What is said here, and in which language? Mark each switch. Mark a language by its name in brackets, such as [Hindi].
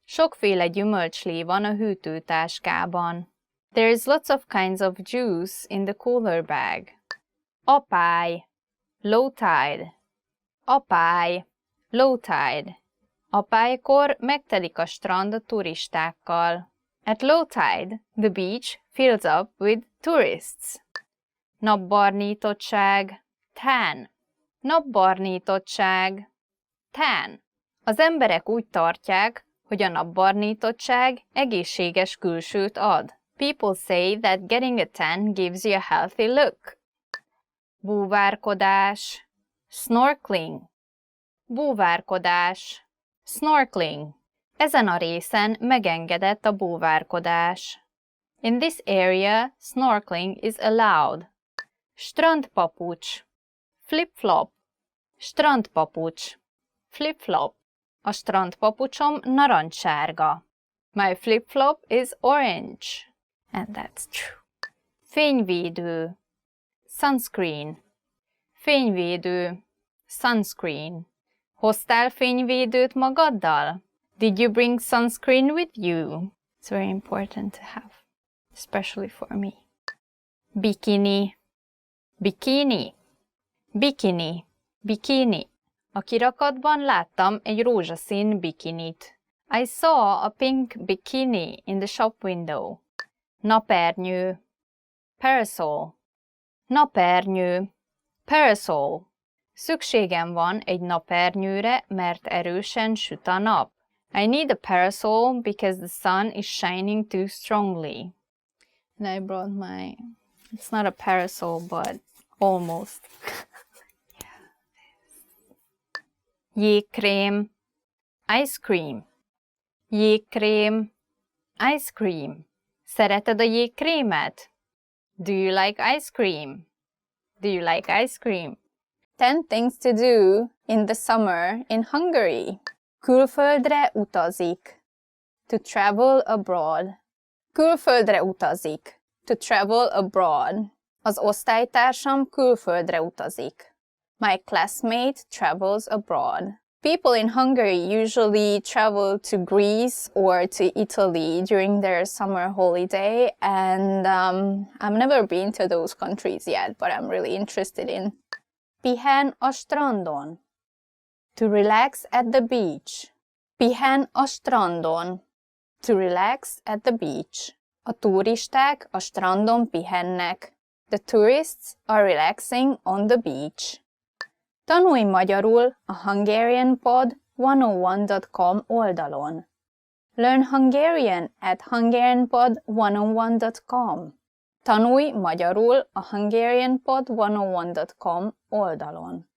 [Hungarian] Sokféle gyümölcslé van a hűtőtáskában. [English] There is lots of kinds of juice in the cooler bag. [Hungarian] Apály. [English] Low tide. Apály. Low tide. [Hungarian] Apálykor megtelik a strand a turistákkal. [English] At low tide, the beach fills up with tourists. [Hungarian] Napbarnítottság. [English] Tan. [Hungarian] Napbarnítottság. Tan. Az emberek úgy tartják, hogy a napbarnítottság egészséges külsőt ad. [English] People say that getting a tan gives you a healthy look. [Hungarian] Búvárkodás. [English] Snorkeling. [Hungarian] Búvárkodás. Snorkeling. Ezen a részen megengedett a búvárkodás. [English] In this area, snorkeling is allowed. [Hungarian] Strandpapucs. [English] Flip-flop. [Hungarian] Strandpapucs. Flip-flop. A strandpapucsom narancssárga. [English] My flip-flop is orange. And that's true. [Hungarian] Fényvédő. [English] Sunscreen. [Hungarian] Fényvédő. [English] Sunscreen. [Hungarian] Hoztál fényvédőt magaddal? [English] Did you bring sunscreen with you? It's very important to have, especially for me. [Hungarian] Bikini. Bikini. Bikini. Bikini. A kirakatban láttam egy rózsaszín bikinit. [English] I saw a pink bikini in the shop window. [Hungarian] Napernyő. [English] Parasol. [Hungarian] Napernyő. Parasol. Szükségem van egy napernyőre, mert erősen süt a nap. [English] I need a parasol because the sun is shining too strongly. And I brought my... It's not a parasol, but almost. [Hungarian] Jégkrém. [English] Ice cream. Jégkrém. Ice cream. [Hungarian] Szereted a jégkrémet? [English] Do you like ice cream? Do you like ice cream? 10 things to do in the summer in Hungary. [Hungarian] Külföldre utazik. [English] To travel abroad. [Hungarian] Külföldre utazik. [English] To travel abroad. [Hungarian] Az osztálytársam külföldre utazik. [English] My classmate travels abroad. People in Hungary usually travel to Greece or to Italy during their summer holiday, and I've never been to those countries yet, but I'm really interested in. [Hungarian] Pihen a strandon. [English] To relax at the beach. [Hungarian] Pihen a strandon. [English] To relax at the beach. [Hungarian] A turisták a strandon pihennek. [English] The tourists are relaxing on the beach. [Hungarian] Tanulj magyarul a hungarianpod101.com oldalon. [English] Learn Hungarian at hungarianpod101.com. [Hungarian] Tanulj magyarul a hungarianpod101.com oldalon.